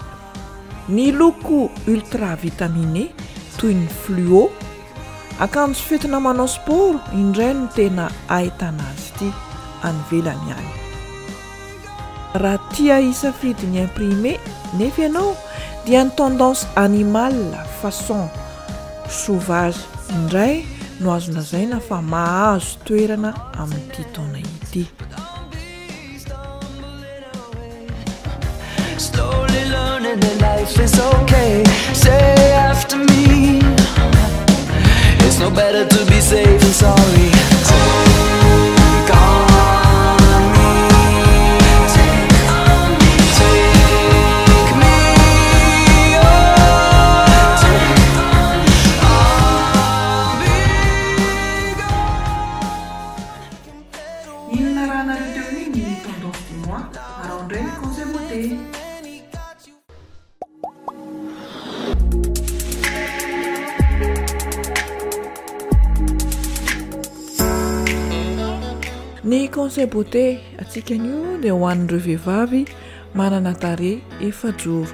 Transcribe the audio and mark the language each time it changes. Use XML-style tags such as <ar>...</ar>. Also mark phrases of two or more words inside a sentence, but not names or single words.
<mg>Ny loko</mg> <fr>ultra vitaminé</fr> <mg>toy ny fluo, akanjo fetina manao sport indray no tena ahitana azy ity any velany any. Raha tia hisafidy ny imprimé nefa ianao dia ny</mg> <fr>tendance animale façon sauvage</fr> <mg>indray no azo lazaina fa mahazo toerana amin'ity taona ity.</mg> <en>Slowly learning that life is okay. Say after me, it's no better to be safe than sorry. Take on me, take on me, take me on, take on me. I'll be gone.</en> <mg>Inona raha nareo teo ny</mg> <fr>tendance du mois</fr> <mg>ary indray ny</mg> <fr>conseil beauté.</fr> <mg>Ny</mg> <fr>conseil beauté</fr> <mg>atsika anio dia ho an'ireo vehivavy manana tarehy efajoro.</mg>